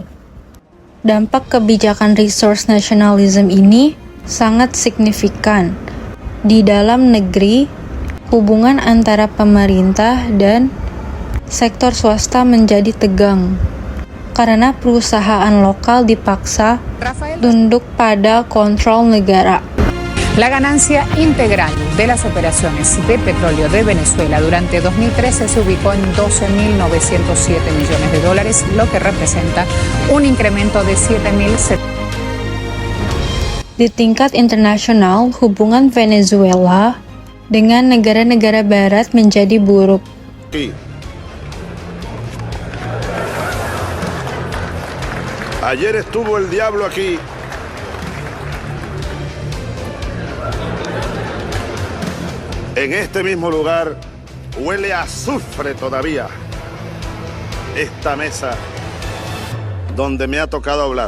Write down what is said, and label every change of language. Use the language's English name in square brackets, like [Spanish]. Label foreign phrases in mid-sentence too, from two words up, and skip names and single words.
[Indonesian] Dampak kebijakan [English] resource nationalism [Indonesian] ini sangat signifikan. Di dalam negeri, hubungan antara pemerintah dan sektor swasta menjadi tegang karena perusahaan lokal dipaksa tunduk pada kontrol negara. [Spanish] La ganancia integral de las operaciones de petróleo de Venezuela durante 2013 se ubicó en 12.907 millones de dólares, lo que representa un incremento de 7.700. [Indonesian] Di tingkat internasional, hubungan Venezuela dengan negara-negara barat menjadi buruk. [Spanish] Ayer estuvo el diablo aquí. En este mismo lugar huele a azufre todavía esta mesa donde me ha tocado hablar.